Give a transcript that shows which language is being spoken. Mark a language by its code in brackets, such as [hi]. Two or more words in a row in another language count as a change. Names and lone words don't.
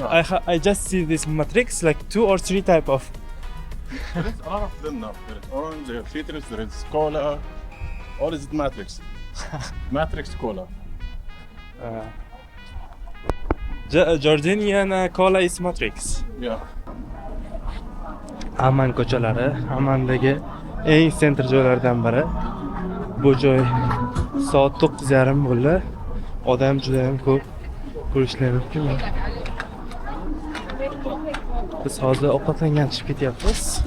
[en] I just see this Matrix, like 2 or 3 type of. There is a lot of them now. There is orange, there is citrus, there is cola. All is Matrix. Matrix cola. Jordanian Cola is Matrix. Yeah. [uz] Aman ko'chalari, Amandagi eng sentr joylardan biri. Bu joy soat 9:30 bo'ldi. Odam juda ham ko'p. Ko'rishlar mumkin. Biz hozir ovqatlangan chiqib ketyapmiz.